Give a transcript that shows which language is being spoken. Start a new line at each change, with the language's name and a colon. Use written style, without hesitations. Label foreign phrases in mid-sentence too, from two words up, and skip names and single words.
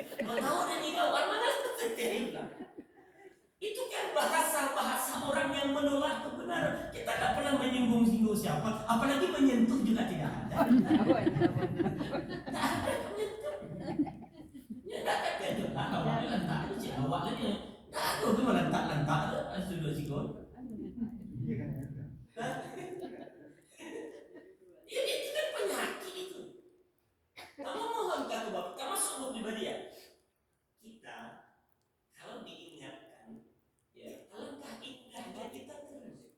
Malay: Kau tahu dah ni kau orang mana terima. Itu kan bahasa orang yang menolak kebenaran. Kita tak pernah menyinggung-singgung siapa, apalagi menyentuh juga tidak ada. Tak ada menyentuh. Ya tak ada tu. Awak lantak je awak ni. Tak ada tu lantak sudah sikon. Ya itu kan penyakit itu. Kamu mohon kata Bapak, kamu masuk pribadi ya. Kita kalau diingatkan, ya alangkah indahnya kita terus.